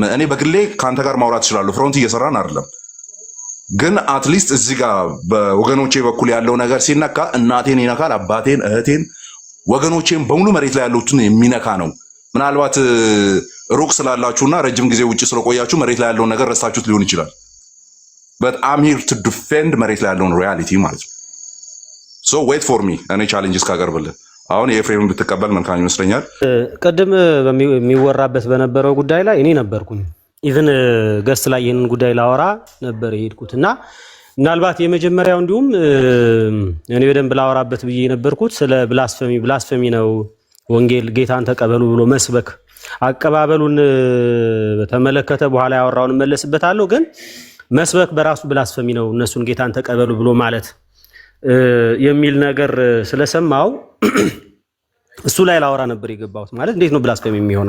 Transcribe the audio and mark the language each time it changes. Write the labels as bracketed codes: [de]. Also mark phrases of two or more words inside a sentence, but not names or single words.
[am] እኔ በግሌ ከአንተ ጋር ማውራት እችላለሁ። ፍሮንት እየሰራን አይደለም፣ ግን አትሊስት እዚህ ጋር በወገኖቼ በኩል ያለው ነገር ሲነካ እናቴን ይነካል፣ አባቴን፣ እህቴን፣ ወገኖቼን በሙሉ መሬት ላይ ያሉትን የሚነካ ነው። ምናልባት ሩቅ ስላላችሁና ረጅም ጊዜ ውጭ ስለቆያችሁ መሬት ላይ ያለውን ነገር ረስታችሁት ሊሆን ይችላል። [en] but I'm here to defend [am] መሬት ላይ ያለውን ሪያሊቲ ማለት ነው። [en] so wait for me [am] እኔ ቻሌንጅስ ካቀርብልህ አሁን የኤፍሬም ብትቀበል መልካም ይመስለኛል። ቀደም በሚወራበት በነበረው ጉዳይ ላይ እኔ ነበርኩኝ ኢቭን ገስት ላይ ይሄንን ጉዳይ ላወራ ነበር የሄድኩትና ምናልባት የመጀመሪያው እንዲሁም እኔ በደንብ ላወራበት ብዬ የነበርኩት ስለ ብላስፈሚ ነው። ወንጌል ጌታን ተቀበሉ ብሎ መስበክ አቀባበሉን በተመለከተ በኋላ ያወራውን መለስበታለሁ። ግን መስበክ በራሱ ብላስፈሚ ነው፣ እነሱን ጌታን ተቀበሉ ብሎ ማለት የሚል ነገር ስለሰማው እሱ ላይ ላወራ ነበር የገባሁት። ማለት እንዴት ነው ብላስፈሚ የሚሆነው?